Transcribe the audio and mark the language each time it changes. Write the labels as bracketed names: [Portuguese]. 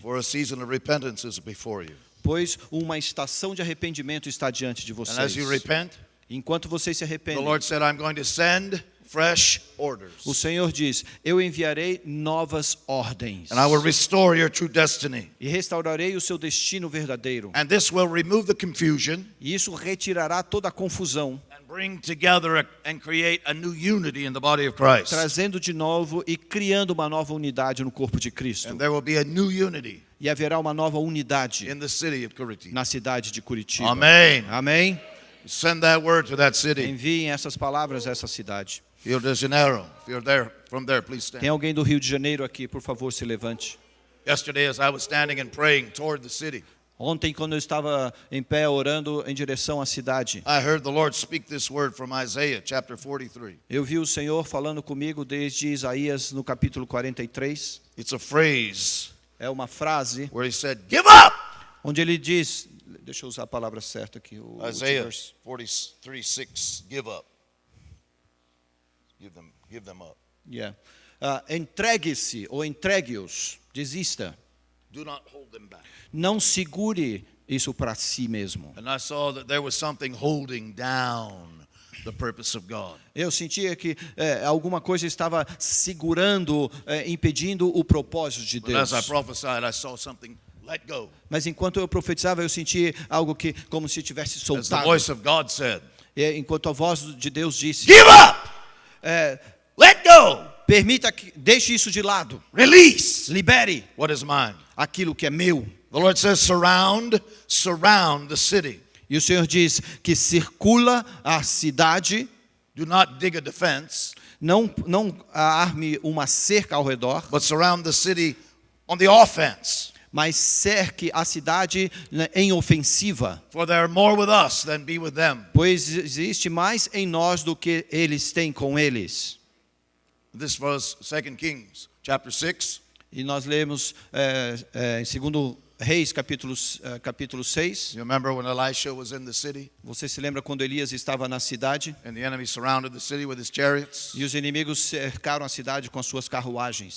[English] For a season of repentance is before you. [Portuguese] Pois uma estação de arrependimento está diante de [English] And [Portuguese] vocês. [English] as you repent, [Portuguese] Enquanto vocês se [English] the [Portuguese] arrependem, [English] Lord said, I'm going to send fresh orders. [Portuguese] o Senhor diz, eu enviarei novas ordens. [English] And I will restore your true destiny. [Portuguese] E restaurarei o seu destino verdadeiro. [English] And this will remove the confusion [Portuguese] E isso retirará toda a confusão [English] and bring together and create a new unity in the body of Christ. [Portuguese] trazendo de novo e criando uma nova unidade no corpo de Cristo. [English] And there will be a new unity [Portuguese] E haverá uma nova unidade [English] in the city of Curitiba. [Portuguese] na cidade de Curitiba. [English] Amen. [Portuguese] Amém? [English] Send that word to that city. [Portuguese] Enviem essas palavras a essa cidade. [English] Rio de Janeiro. If you're there, from there, please stand. [Portuguese] Tem alguém do Rio de Janeiro aqui, por favor, se levante. [English] Yesterday, as I was standing and praying toward the city, [Portuguese] Ontem, quando eu estava em pé orando em direção à cidade, [English] I heard the Lord speak this word from Isaiah chapter 43. [Portuguese] eu vi o Senhor falando comigo desde Isaías no capítulo 43. [English] It's a phrase [Portuguese] É uma frase [English] where he said, "Give up!" [Portuguese] onde ele diz, deixa eu usar a palavra certa aqui, o [English] Isaiah verse. 43:6, give up. Give them up. Yeah. [Portuguese] Entregue-se ou entregue-os, desista. [English] Do not hold them back. [Portuguese] Não segure isso para si mesmo. [English] And I saw that there was something holding down the purpose of God. [Portuguese] Eu sentia que alguma coisa estava segurando, impedindo o propósito de [English] But [Portuguese] Deus. [English] as I prophesied, I saw something let go. [Portuguese] Mas enquanto eu profetizava, eu senti algo que, como se tivesse [English] As the [Portuguese] soltado. [English] voice of God said, [Portuguese] Enquanto a voz de Deus disse, [English] "Give up! Let go! [Portuguese] permita que deixe isso de lado. [English] Release [Portuguese] Libere [English] what is mine." [Portuguese] aquilo que é meu. [English] The Lord says, surround the city. [Portuguese] E o Senhor diz que circula a cidade, [English] Do not dig a defense, [Portuguese] não arme uma cerca ao redor, [English] but surround the city on the offense. [Portuguese] mas cerque a cidade, né, em ofensiva. [English] For there are more with us than be with them. [Portuguese] Pois existe mais em nós do que eles têm com eles. [English] This was 2 Kings chapter 6. [Portuguese] E nós lemos em 2 Reis, capítulo 6. [English] You remember when Elisha was in the city [Portuguese] Você se lembra quando Elias estava na cidade? [English] and the enemy surrounded the city with his chariots? [Portuguese] E os inimigos cercaram a cidade com as suas carruagens.